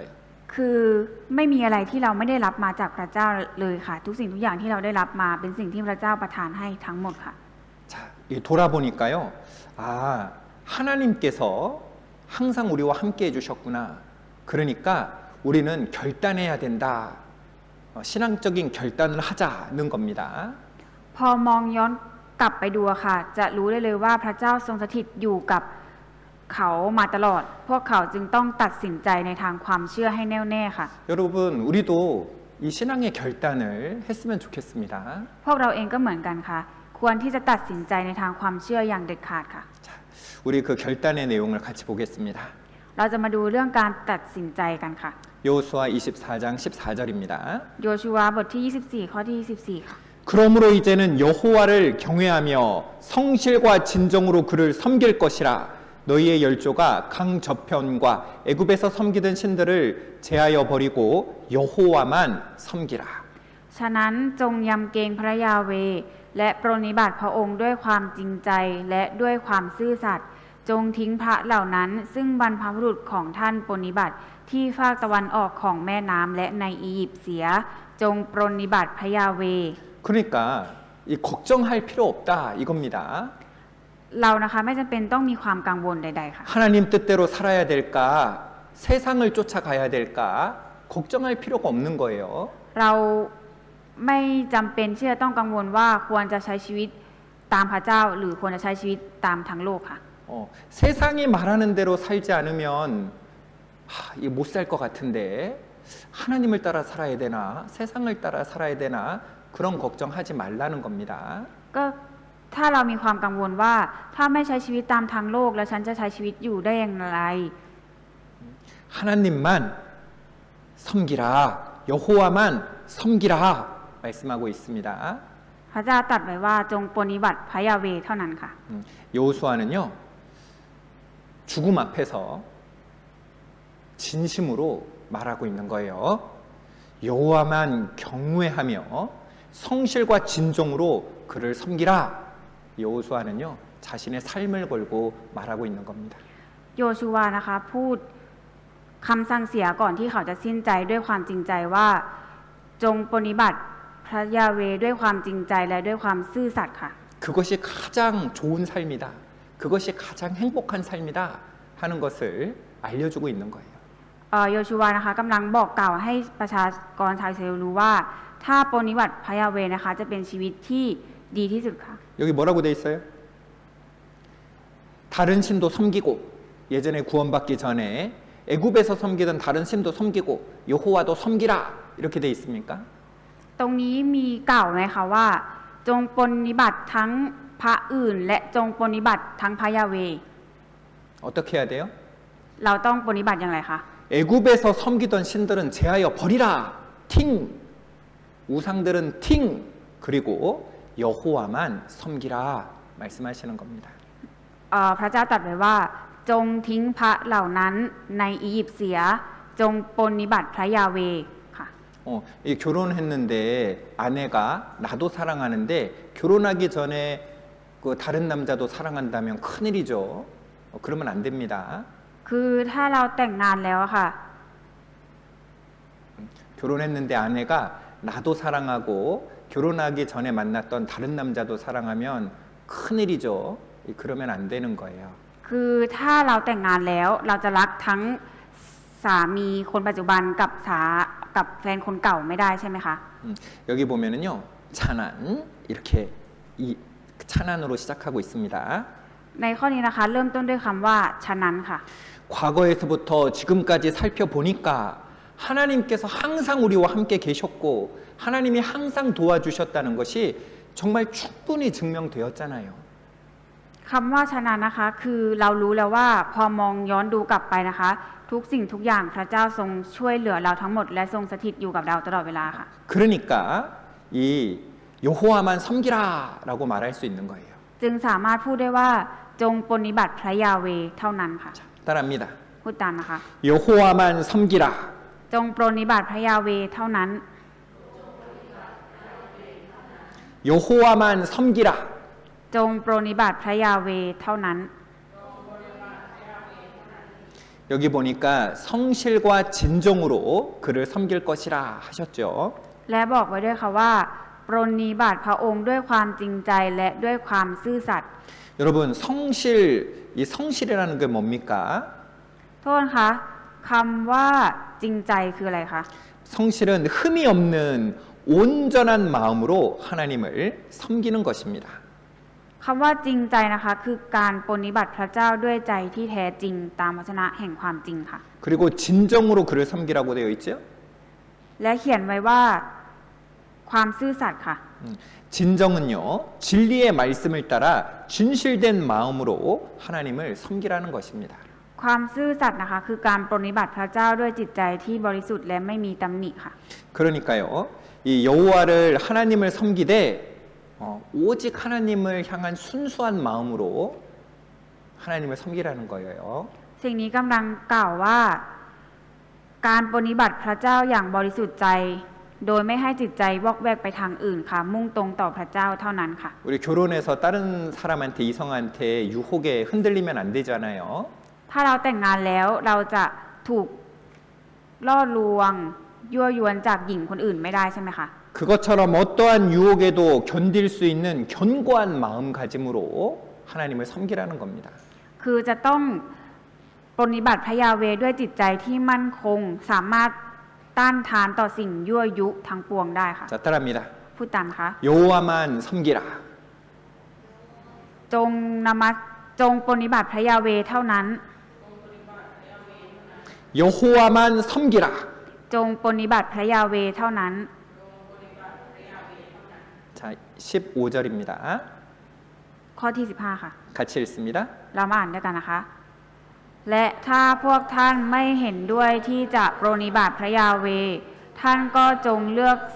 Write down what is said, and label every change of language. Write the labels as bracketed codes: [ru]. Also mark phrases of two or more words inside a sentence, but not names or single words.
[th] คือไม่มีอะไรที่เราไม่ได้รับมาจากพระเจ้าเลยค่ะ ทุกสิ่งทุกอย่างที่เราได้รับมาเป็นสิ่งที่พระเจ้าประทานให้ทั้งหมดค่ะ [ko] 자, 돌아보니까요. 아, 하나님께서 항상 우리와 함께 해주셨구나. 그러니까 우리는 결단해야 된다. 신앙적인 결단을 하자는 겁니다. [th] พอมองย้อนกลับไปดูอะค่ะ จะรู้ได้เลยว่าพระเจ้าทรงสถิตอยู่กับเขามาตลอด พวกเขาจึงต้องตัดสินใจในทางความเชื่อให้แน่วแน่ค่ะ [ko] 여러분, 우리도 이 신앙의 결단을 했으면 좋겠습니다. [th] พวกเราเองก็เหมือนกันค่ะ ควรที่จะตัดสินใจในทางความเชื่ออย่างเด็ดขาดค่ะ [ko] 자, 우리 그 결단의 내용을 같이 보겠습니다. [th] เราจะมาดูเรื่องการตัดสินใจกันค่ะ [ko] 여호수아 24장 14절입니다. [th] โยชูวาบทที่ 24 ข้อที่ 24 ค่ะ [ko] 그러므로 이제는 여호와를 경외하며 성실과 진정으로 그를 섬길 것이라. 너희의 열조가 강 저편과 애굽에서 섬기던 신들을 제하여 버리고 여호와만 섬기라. [th] ฉะนั้นจงยำเกรงพระยาเวห์และปรนนิบัติพระองค์ด้วยความจริงใจและด้วยความซื่อสัตย์จงทิ้งพระเหล่านั้นซึ่งบรรพบุรุษของท่านปรนนิบัติที่ภาคตะวันออกของแม่น้ำและในอียิปต์เสียจงปรนนิบัติพระยาเวห์ [ko] 그러니까 이 걱정할 필요 없다 이겁니다. [th] เรานะคะไม่จำเป็นต้องมีความกังวลใดๆค่ะ [ko] 하나님 뜻대로 살아야 될까? 세상을 쫓아가야 될까? 걱정할 필요가 없는 거예요. [th] เราไม่จำเป็นที่จะต้องกังวลว่าควรจะใช้ชีวิตตามพระเจ้าหรือควรจะใช้ชีวิตตามทางโลกค่ะ [ko] 세상이 말하는 대로 살지 않으면 이거 못 살 것 같은데 하나님을 따라 살아야 되나? 세상을 따라 살아야 되나? 그런 걱정하지 말라는 겁니다. [th] ก็ถ้าเรามีความกังวลว่าถ้าไม่ใช้ชีวิตตามทางโลกแล้วฉันจะใช้ชีวิตอยู่ได้อย่างไร [ko] 하나님만 섬기라. 여호와만 섬기라. 말씀하고 있습니다. [th] พระเจ้าตรัสไว้ว่าจงปรนนิบัติพระยาเวห์เท่านั้นค่ะ [ko] 여호수아는요. 죽음 앞에서 진심으로 말하고 있는 거예요. 여호와만 경외하며 성실과 진정으로 그를 섬기라. 여호수아는요. 자신의 삶을 걸고 말하고 있는 겁니다. [th] โยชูวานะคะพูดคำสั่งเสียก่อนที่เขาจะสิ้นใจด้วยความจริงใจว่าจงปรนนิบัติพระยาเวห์ด้วยความจริงใจและด้วยความซื่อสัตย์ค่ะ [ko] 그것이 가장 좋은 삶이다. 그것이 가장 행복한 삶이다 하는 것을 알려주고 있는 거예요. [th] โยชูวานะคะกำลังบอกกล่าวให้ประชากรชาวอิสราเอลรู้ว่าถ้าปรนนิบัติพระยาเวห์นะคะจะเป็นชีวิตที่ดีที่สุดค่ะ [ko] 여기 뭐라고 돼 있어요? 다른 신도 섬기고 예전에 구원받기 전에 애굽에서 섬기던 다른 신도 섬기고 여호와도 섬기라 이렇게 돼 있습니까? [th] ตรงนี้มีกล่าวไหมคะว่าจงปรนนิบัติทั้งพระอื่นและจงปรนนิบัติทั้งพระยาเวห์ [ko] 어떻게 해야 돼요? [th] เราต้องปรนนิบัติอย่างไรคะ [ko] 애굽에서 섬기던 신들은 제하여 버리라. 팅. 우상들은 팅. 그리고 여호와만 섬기라 말씀하시는 겁니다. [th] พระเจ้าตรัสไว้ว่าจงทิ้งพระเหล่านั้นในอียิปต์เสียจงปรนนิบัติพระยาเวห์ค่ะ [ko] 이 결혼했는데 아내가 나도 사랑하는데 결혼하기 전에 그 다른 남자도 사랑한다면 큰일이죠. 그러면 안 됩니다. [th] คือถ้าเราแต่งงานแล้วอะค่ะ [ko] 결혼했는데 아내가 나도 사랑하고 결혼하기 전에 만났던 다른 남자도 사랑하면 큰일이죠. 그러면 안 되는 거예요. [th] คือถ้าเราแต่งงานแล้วเราจะรักทั้งสามีคนปัจจุบันกับแฟนคนเก่าไม่ได้ใช่ไหมคะ [ko] 여기 보면은요. 찬안 이렇게 이 찬안으로 시작하고 있습니다. [th] ในข้อนี้นะคะเริ่มต้นด้วยคำว่าฉะนั้นค่ะ [ko] 과거에서부터 지금까지 살펴보니까 하나님께서 항상 우리와 함께 계셨고 하나님이 항상 도와주셨다는 것이 정말 충분히 증명되었잖아요. [th] คำว่าฉะนั้นนะคะคือเรารู้แล้วว่าพอมองย้อนดูกลับไปนะคะ ทุกสิ่งทุกอย่างพระเจ้าทรงช่วยเหลือเราทั้งหมดและทรงสถิตอยู่กับเราตลอดเวลาค่ะ [ko] 그러니까 이 여호와만 섬기라라고 말할 수 있는 거예요. [th] จึงสามารถพูดได้ว่าจงปฏิบัติพระยาเวเท่านั้นค่ะ [ko] 따라합니다. [th] พูดตามนะคะ [ko] 여호와만 섬기라. [th] จงปฏิบัติพระยาเวเท่านั้น [ko] 여호와만 섬기라. [th] จงปฏิบัติพระยาเวเท่านั้น [ko] 여기 보니까 성실과 진정으로 그를 섬길 것이라 하셨죠. [th] และบอกไว้ด้วยค่ะว่าปรนนิบัติพระองค์ด้วยความจริงใจและด้วยความซื่อสัตย์ [ko] 여러분 이 성실이라는 게 뭡니까? [th] โทษนะคะคำว่าจริงใจคืออะไรคะ [ko] 성실은 흠이 없는 온전한 마음으로 하나님을 섬기는 것입니다. [th] คำว่าจริงใจนะคะคือการปฏิบัติพระเจ้าด้วยใจที่แท้จริงตามวจนะแห่งความจริงค่ะ [ko] 그리고 진정으로 그를 섬기라고 되어 있죠. [th] และเขียนไว้ว่าความซื่อสัตย์ค่ะ [ko] 진정은요 진리의 말씀을 따라 진실된 마음으로 하나님을 섬기라는 것입니다. [th] ความซื่อสัตย์นะคะคือการปฏิบัติพระเจ้าด้วยจิตใจที่บริสุทธิ์และไม่มีตำหนิค่ะ [ko] 그러니까요 이 여호와를 하나님을 섬기되 오직 하나님을 향한 순수한 마음으로 하나님을 섬기라는 거예요. [th] สิ่งนี้กำลังกล่าวว่าการปฏิบัติพระเจ้าอย่างบริสุทธิ์ใจ โดยไม่ให้จิตใจวอกแวกไปทางอื่นค่ะมุ่งตรงต่อพระเจ้าเท่านั้นค่ะ [ko] 우리 결혼해서 다른 사람한테 이성한테 유혹에 흔들리면 안 되잖아요. [th] ถ้าเราแต่งงานแล้วเราจะถูกล่อลวงยั่วยวนจากหญิงคนอื่นไม่ได้ใช่ไหมคะ [ko] 그것처럼 어떠한 유혹에도 견딜 수 있는 견고한 마음가짐으로 하나님을 섬기라는 겁니다. [th] คือจะต้องปฏิบัติพระยาเวด้วยจิตใจที่มั่นคงสามารถต้านทานต่อสิ่งยั่วยุทั้งปวงได้ค่ะ [ko] 자, 따라합니다. [th] พูดตามนะคะ [ko] 여호와만 섬기라. [th] จงปฏิบัติพระยาเวเท่านั้น [ko] 여호와만 섬기라. [th] จงปฏิบัติพระยาเวเท่านั้น [ko] 자, 15절입니다. [th] ข้อที่15ค่ะ [ko] 같이 읽습니다. [th] เรามาอ่านด้วยกันนะคะ และถ้าพวกท่านไม่เห็นด้วยที่จะปรนนิบัติพระยาเว ท่านก็จงเลือก